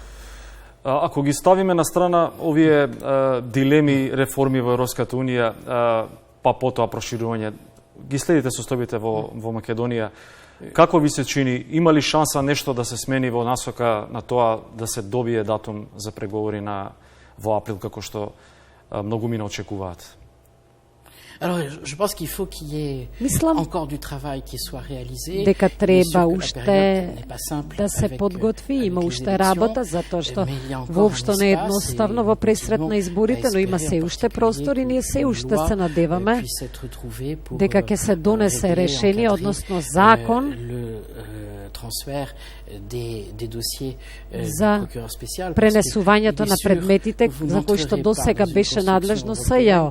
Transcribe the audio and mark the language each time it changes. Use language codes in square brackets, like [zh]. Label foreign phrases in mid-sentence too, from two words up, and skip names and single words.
[mk] Ако ги ставиме на страна овие дилеми реформи во Европската Унија, па потоа проширување, ги следите состојбите во Македонија, како ви се чини, има ли шанса нешто да се смени во насока на тоа да се добие датум за преговори во април, како што многу мина очекуваат? [fr] Alors, je pense qu'il faut qu'il y ait encore du travail qui soit réalisé. [mk] Дека треба уште да се подготви, има уште работа, затоа што воопшто не е едноставно во пресрет на изборите, но има се уште простор и ние се уште се надеваме дека ќе се донесе решение, односно закон за пренесувањето на предметите за кои што досега беше надлежно СЈО.